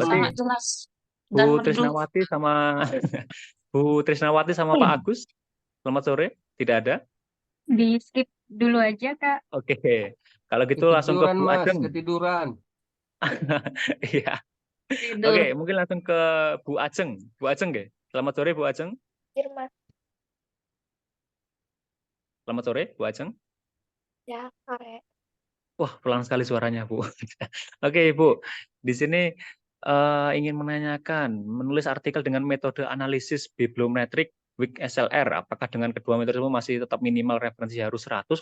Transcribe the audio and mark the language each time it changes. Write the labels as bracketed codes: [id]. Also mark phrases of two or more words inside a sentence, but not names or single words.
[id] sangat jelas. dan Bu merdu. Trisnawati sama Bu Trisnawati sama Pak Agus. Selamat sore. Tidak ada? Di skip dulu aja, Kak. Oke. Kalau gitu langsung ke Ketiduran Bu Mas, Ajeng. ketiduran. Iya. Tidur. Oke, mungkin langsung ke Bu Ajeng. Bu Ajeng, nggih. Selamat sore, Bu Ajeng. Mas. Selamat sore, Bu Ajeng. Ya, sore. Wah, pelan sekali suaranya, Bu. Oke, Bu. Di sini ingin menanyakan, menulis artikel dengan metode analisis bibliometrik with SLR, apakah dengan kedua metode tersebut masih tetap minimal referensi harus 100?